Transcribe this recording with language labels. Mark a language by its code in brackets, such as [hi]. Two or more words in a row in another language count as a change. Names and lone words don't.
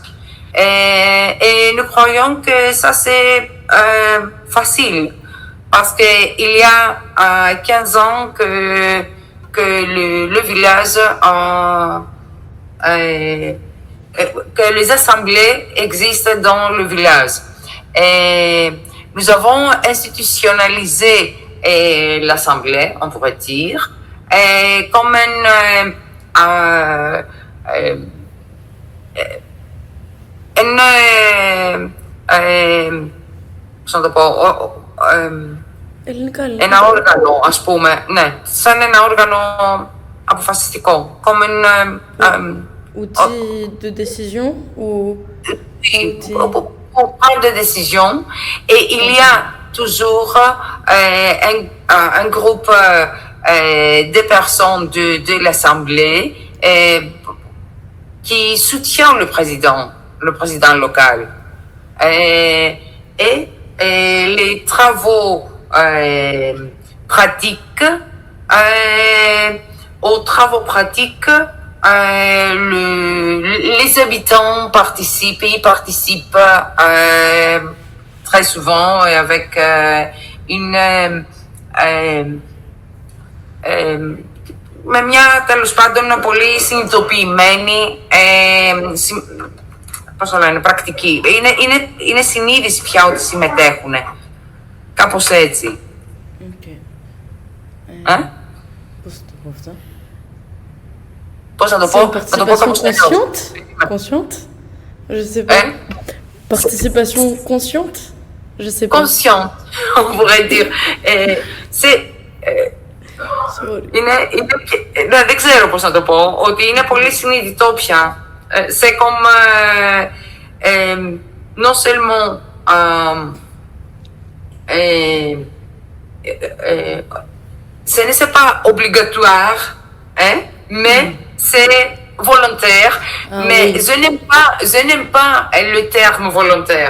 [fr] Et nous croyons que ça c'est facile parce qu'il y a 15 ans que le village, que les assemblées existent dans le village. Et nous avons institutionnalisé l'assemblée, on pourrait dire, comme [el] ένα όργανο, ας πούμε, ναι, σαν ένα όργανο αποφασιστικό, [fr] comme outil de décision ou pour prendre des décisions. Et il y a toujours un groupe de personnes de l'Assemblée qui soutient le président local. Et les travaux pratiques, les habitants participent très souvent avec [el] με μια τέλος πάντων πολύ συνειδητοποιημένη πώς το λένε, πρακτική. Είναι συνείδηση πια ότι συμμετέχουν. Κάπως έτσι. Okay. Πώς το πω αυτό? Πώς να το πω? [fr] C'est une participation consciente? Je sais pas. Participation consciente? Je sais pas. Consciente, on pourrait dire. C'est... [el] δεν ξέρω πώς να το πω, ότι είναι πολύ συνειδητό πια. [fr] C'est comme non seulement ce n'est pas obligatoire, mais c'est volontaire. Mais je n'aime pas le terme volontaire.